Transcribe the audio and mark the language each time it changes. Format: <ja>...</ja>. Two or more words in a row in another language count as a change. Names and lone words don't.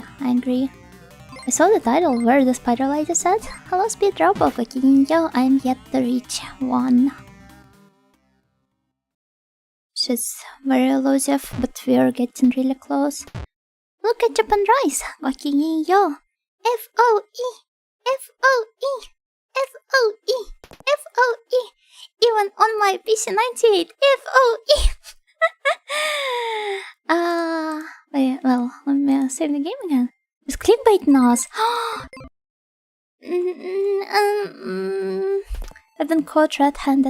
<en>I saw the title where the spider lady said, "Hello speed robot, yo, I'm yet to reach 1." She's very elusive, but we're getting really close. Look at Japan Rice, yo. F-O-E, F-O-E, F-O-E, F-O-E. Even on my PC98, F-O-E. Wait, well, let me save the game again. It's clickbait nos. I've been caught red-handed.</en>